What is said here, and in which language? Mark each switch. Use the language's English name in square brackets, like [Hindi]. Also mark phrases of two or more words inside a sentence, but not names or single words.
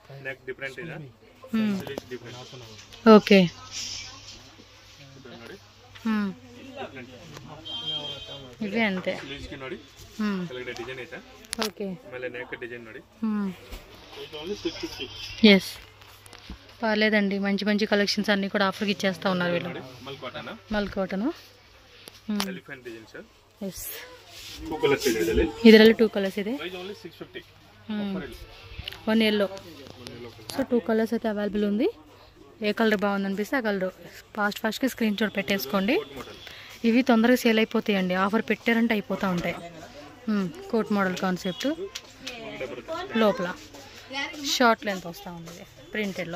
[Telugu] ఓకే, ఇవే అంతే. [English] Okay, yes [Telugu] పర్లేదండి, మంచి కలెక్షన్స్ అన్నీ కూడా ఆఫర్కి ఇచ్చేస్తూ ఉన్నారు వీళ్ళు. మల్కోటను ఎస్, [Kannada] ಇದರಲ್ಲಿ 2 ಕಲರ್ಸ್ ಇದೆ. [Telugu] 1 yellow. సో 2 కలర్స్ అయితే అవైలబుల్ ఉంది. ఏ కలర్ బాగుంది అనిపిస్తే ఆ కలర్ ఫాస్ట్గా స్క్రీన్ షాట్ పెట్టేసుకోండి. ఇవి తొందరగా సేల్ అయిపోతాయండి, ఆఫర్ పెట్టారంటే అయిపోతూ ఉంటాయి. [English] coat model concept, [Telugu] లోపల [English] short length [Telugu] వస్తూ ఉంది ప్రింటెడ్లో.